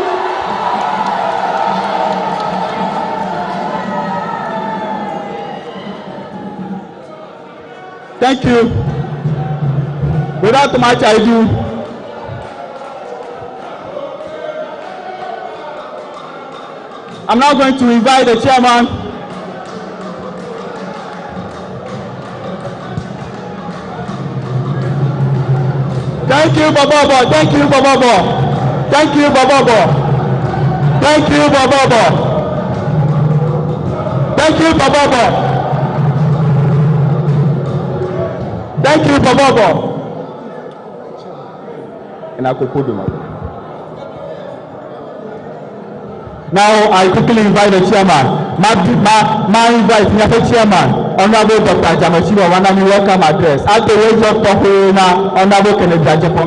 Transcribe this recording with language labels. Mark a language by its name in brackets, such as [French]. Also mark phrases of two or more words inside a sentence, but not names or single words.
[English] Thank you. Without much ado, I'm now going to invite the chairman. Thank you, Bobo. Thank you, Bobo. Thank you, Bobo. Thank you, Bobo. Thank you, Bobo. Thank you, Bobo. Now I quickly invite the chairman. My invite the chairman, Honorable Dr. Jamashiwa Wanami welcome address. At the age of talking now, Honorable Kennedy Agyapong.